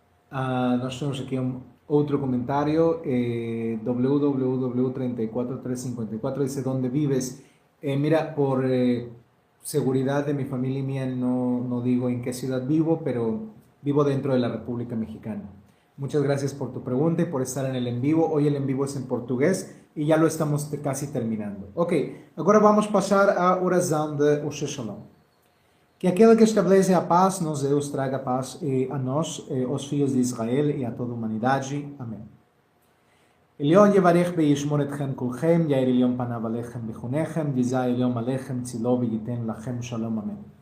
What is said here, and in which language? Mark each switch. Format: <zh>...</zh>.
<pt>Nós temos aqui outro comentário, www34354, dice,</pt> <es>¿dónde vives? Mira, por seguridad de mi familia y mía, no digo en qué ciudad vivo, pero vivo dentro de la República Mexicana. Muchas gracias por tu pregunta y por estar en el en vivo. Hoy el en vivo es en português</es> <pt>e já</pt> <es>lo estamos casi terminando.</es> <pt>Ok, agora vamos passar à oração de Osher Shalom. Que aquele que estabelece a paz nos Deus traga paz a nós, os filhos de Israel e a toda a humanidade. Amém.</pt> <he>עליון יברך וישמור אתכם כולכם, יאיר עליון פניו עליכם ויחונכם, יזע עליון עליכם צילו וייתן לכם שלום, amém.</he>